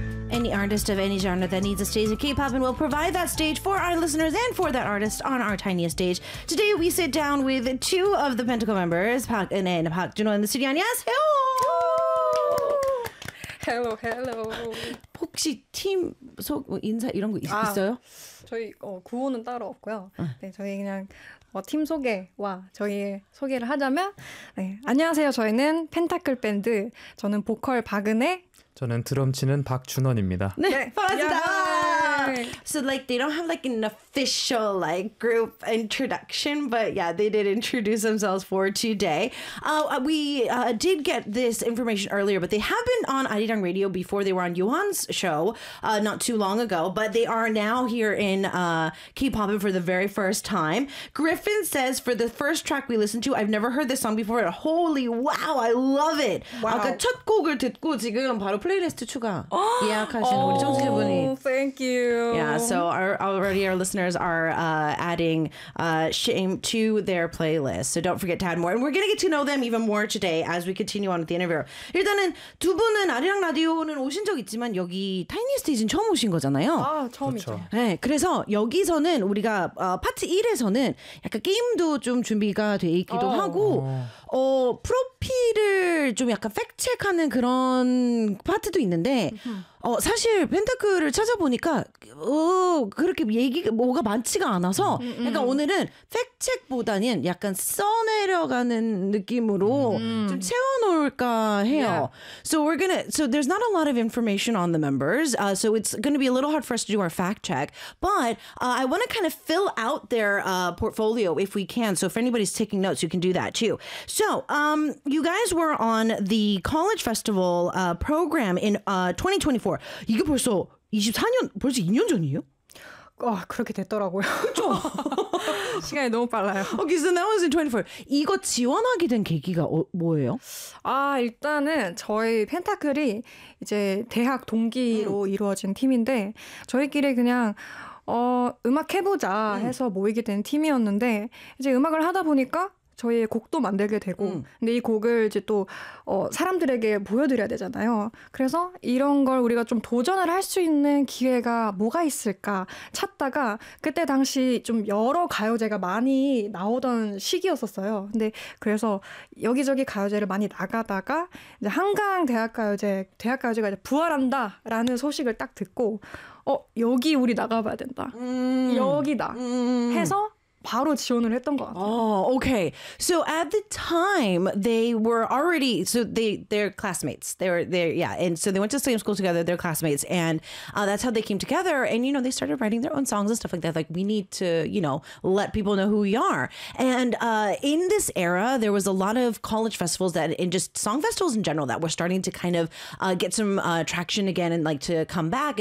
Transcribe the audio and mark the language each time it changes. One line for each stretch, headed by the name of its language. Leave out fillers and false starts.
English: any artist of any genre that needs a stage in K-pop, and we'll provide that stage for our listeners and for that artist on our tiniest stage. Today, we sit down with two of the Pentacle members, Park Eun-hye and Park Jun-ho, in the studio. Yes, hello! Hello, hello.
Korean: 혹시 팀 속 인사 이런 거 있어요? 저희 구호는 따로 없고요. 네, 저희 그냥 팀 소개와 저희의 소개를 하자면 네, 안녕하세요. 저희는 펜타클 밴드. 저는 보컬 박은혜. 저는 드럼 치는 박준원입니다. 네, 반갑습니다. 네.
English: So like they don't have like an official like group introduction, but yeah, they did introduce themselves for today. We did get this information earlier, but they have been on Arirang Radio before. They were on Yohan's show not too long ago, but they are now here in K-pop for the very first time. Griffin says, for the first track we listened to, I've never heard this song before. Holy wow, I love it. Wow.
Korean: 아까 첫 곡을 듣고 지금 바로 플레이리스트 추가 예약하신 우리 청취자분이.
English: Thank you. Yeah, so our listeners are adding Shame to their playlist. So don't forget to add more. And we're going to get to know them even more today as we continue on with the interview.
Korean: 일단은 두 분은 아리랑 라디오는 오신 적 있지만 여기 타이니 스테이지는 처음 오신 거잖아요. 아, 처음이죠. 네, 그래서 여기서는 우리가 파트 1에서는 약간 게임도 좀 준비가 돼 있기도 하고 프로필을 좀 약간 팩트체크하는 그런 파트도 있는데 사실 펜타클을 찾아보니까 그렇게 얘기가 뭐가 많지가 않아서 약간 오늘은 팩트체크보다는 약간 써내려가는 느낌으로 좀 채워놓을까 해요.
English: Yeah. So there's not a lot of information on the members, so it's going to be a little hard for us to do our fact check. But I want to kind of fill out their portfolio if we can. So if anybody's taking notes, you can do that too. So you guys were on the college festival program in 2024.
Korean: 이게 벌써 24년, 벌써 2년 전이에요? 그렇게 됐더라고요. 그렇죠? 시간이 너무 빨라요.
English: Okay, so that was in 24.
Korean: 이거 지원하게 된 계기가 뭐예요? 일단은 저희 펜타클이 이제 대학 동기로 이루어진 팀인데 저희끼리 그냥 음악 해보자 해서 모이게 된 팀이었는데 이제 음악을 하다 보니까 저희의 곡도 만들게 되고 근데 이 곡을 이제 또 사람들에게 보여드려야 되잖아요. 그래서 이런 걸 우리가 좀 도전을 할 수 있는 기회가 뭐가 있을까 찾다가 그때 당시 좀 여러 가요제가 많이 나오던 시기였었어요. 근데 그래서 여기저기 가요제를 많이 나가다가 이제 한강 대학가요제가 이제 부활한다라는 소식을 딱 듣고 여기 우리 나가봐야 된다. 여기다 해서 바로 지원을 했던 것 같아요.
English: Okay. So at the time, they were already, they're classmates. And so they went to the same school together, they're classmates. And that's how they came together. And, you know, they started writing their own songs and stuff like that. Like, we need to, you know, let people know who we are. And in this era, there was a lot of college festivals that, and just song festivals in general, that were starting to kind of get some traction again and like to come back.